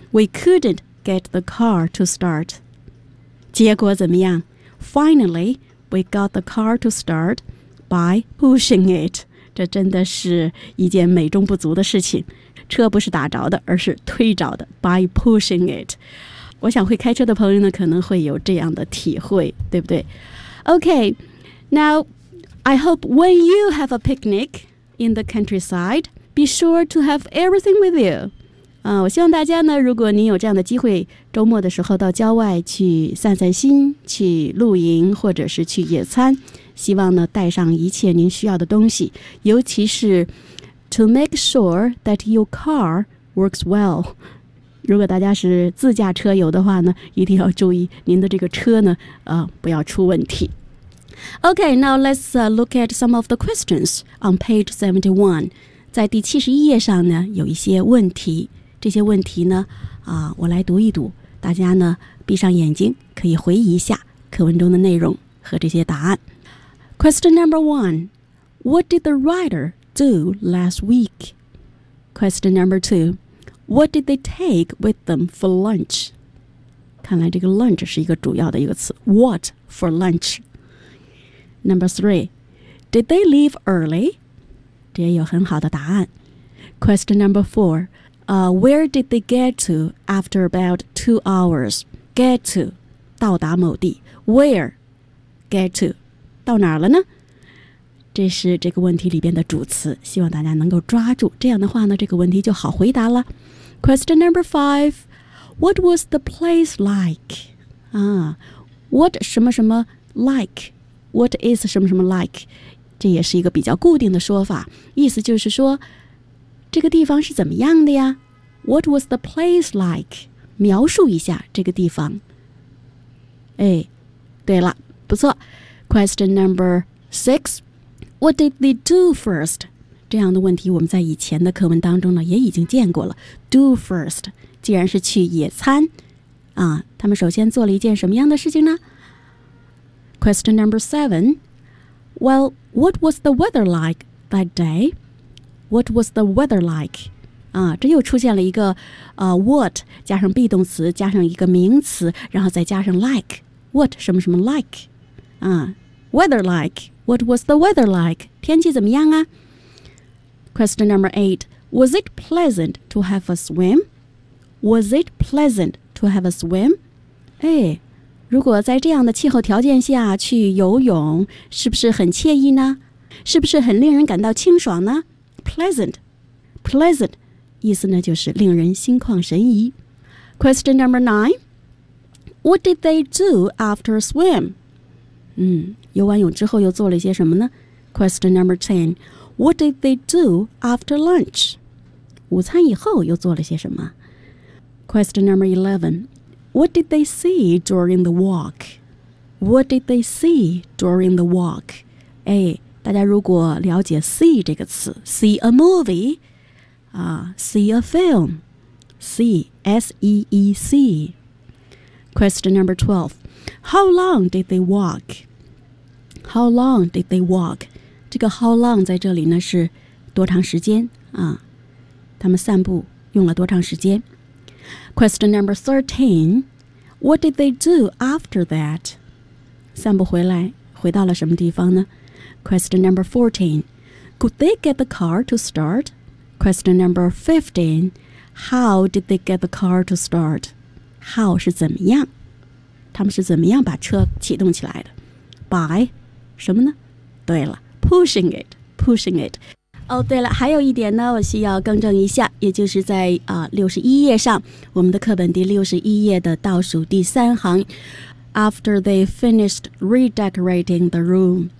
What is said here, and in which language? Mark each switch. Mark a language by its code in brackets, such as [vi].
[en] We couldn't get the car to start， [zh] 结果怎么样？ [en] Finally, we got the car to start by pushing it. [zh] 这真的是一件美中不足的事情。车不是打着的，而是推着的 [en] by pushing it. [zh] 我想会开车的朋友呢，可能会有这样的体会，对不对？ [en] Okay, now I hope when you have a picnic in the countryside, be sure to have everything with you. [zh] 我希望大家呢，如果您有这样的机会，周末的时候到郊外去散散心，去露营或者是去野餐，希望呢带上一切您需要的东西，尤其是 [en] to make sure that your car works well。 [zh] 如果大家是自驾车游的话呢，一定要注意您的这个车呢不要出问题。 [en] OK, now let's look at some of the questions on page 71。 [zh] 在第71页上呢有一些问题，这些问题呢我来读一读，大家呢闭上眼睛可以回忆一下课文中的内容和这些答案。 [en] Question number one, what did the writer do last week? Question number two, what did they take with them for lunch? [zh] 看来这个 lunch 是一个主要的一个词， [en] what for lunch? Number three, did they leave early? [zh] 这也有很好的答案。 [en] Question number fourWhere did they get to after about 2 hours? [zh] Get to, 到达某地。 [en] Where? Get to, [zh] 到哪儿了呢？这是这个问题里边的主词，希望大家能够抓住。这样的话呢，这个问题就好回答了。 [en] Question number five, what was the place like? What [zh] 什么什么 [en] like? What is 什么什么 like? [zh] 这也是一个比较固定的说法，意思就是说这个地方是怎么样的呀？ [en] What was the place like? [zh] 描述一下这个地方。哎，对了，不错。 [en] Question number six, What did they do first? [zh] 这样的问题我们在以前的课文当中呢也已经见过了。 [en] Do first, [zh] 既然是去野餐啊，他们首先做了一件什么样的事情呢？ [en] Question number seven, Well, what was the weather like that day? What was the weather like? [zh] 这又出现了一个what 加上 be 动词加上一个名词，然后再加上 like, what 什么什么 like? [en] Weather like, what was the weather like? [zh] 天气怎么样啊？ [en] Question number eight, was it pleasant to have a swim? Was it pleasant to have a swim? [zh] 如果在这样的气候条件下去游泳，是不是很惬意呢？是不是很令人感到清爽呢？ Pleasant 意思呢就是令人心旷神怡。 [en] Question number nine, What did they do after swim? [zh] 游完泳之后又做了些什么呢？ [en] Question number ten, What did they do after lunch? [zh] 午餐以后又做了些什么？ [en] Question number eleven, What did they see during the walk? What did they see during the walk? A, [zh] 大家如果了解 [en] see 这个词 ,see a movie,see a film, see, S-E-E-C. Question number 12. How long did they walk? How long did they walk? [zh] 这个 how long 在这里呢是多长时间啊？他们散步用了多长时间。 [en] Question number 13. What did they do after that? [zh] 散步回来回到了什么地方呢？ [en] Question number 14. Could they get the car to start? Question number 15. How did they get the car to start? [zh] How 是怎么样？他们是怎么样把车启动起来的 ？By 什么呢？对了 ， [en] pushing it, pushing it. [zh] 哦、oh, ，对了，还有一点呢，我需要更正一下，也就是在61页上，我们的课本第61页的倒数第三行 ， [en] After they finished redecorating the room.